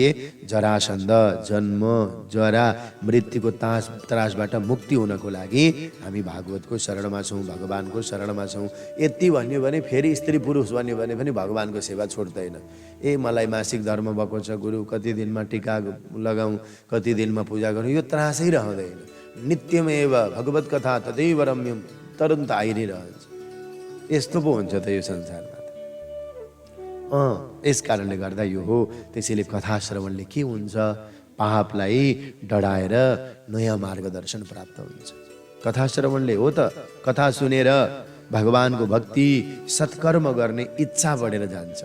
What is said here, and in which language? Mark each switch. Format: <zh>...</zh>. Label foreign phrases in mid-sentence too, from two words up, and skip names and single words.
<ne>जरासन्ध, जन्म, जरा, मृत्युको त्रासबाट मुक्ति हुनको लागि हामी भागवतको शरणमा छौँ, भगवानको शरणमा छौँ। यति भन्यो भने फेरि स्त्री पुरुष भन्यो भने पनि भगवानको सेवा छोड्दैन। मलाई मासिक धर्म भएको छ गुरु, कति दिनमा टिका लगाउँ, कति दिनमा पूजा गरौँ, यो त्रासै रहँदैन।</ne> <sa>नित्यमेव भगवत कथा तदैव रम्यम,</sa> <ne>तुरन्त आइ नै रहन्छ। यस्तो पो हुन्छ त यो संसारमा त। यस कारणले गर्दा यो हो। त्यसैले कथा श्रवणले के हुन्छ, पापलाई डढाएर नयाँ मार्गदर्शन प्राप्त हुन्छ। कथा श्रवणले हो त। कथा सुनेर भगवानको भक्ति सत्कर्म गर्ने इच्छा बढेर जान्छ।</ne>